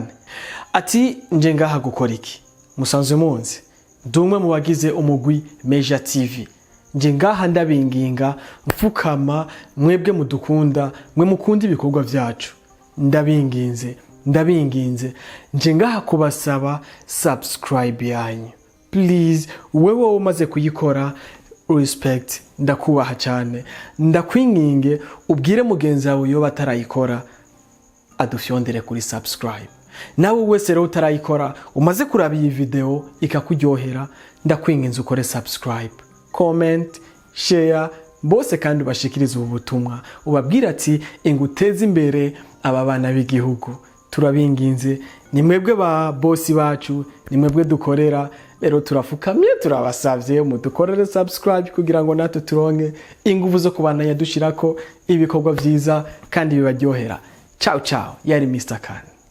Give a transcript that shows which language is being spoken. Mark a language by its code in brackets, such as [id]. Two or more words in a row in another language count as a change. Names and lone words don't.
[rn] Ati nje ngaha gukora iki? Musanzwe munzi dumwe mu bagize umugwi Meja TV. Nje ngaha ndabinginga mfukama mwebwe mudukunda, mwe mukunda ibikorwa vyacu. Ndabinginze nje ngaha kubasaba subscribe yanyu. [en] Please, [rn] wewe umaze kuyikora, respect, ndakubaha cyane. Ndakwinginge ubwire mugenzi wawe yo batarayikora adufyondere kuri subscribe. Nawe wese rero utarayikora umaze kuraba iyi video ikakuryohera, ndakwinginze ukore [en] subscribe, comment, share, [rn] bose kandi ubashikirize ubu butumwa ubabwira ati inguteze imbere aba bana b'igihugu. Turabinginze, ni mwebwe ba boss bacu, ni mwebwe dukorera. Rero turafukamye turabasavye mudukorere subscribe kugira ngo natwe turonke ingufu zo kubandanya dushirako ibikorwa vyiza kandi bibaryohera. Ciao, yari Mr. Kane.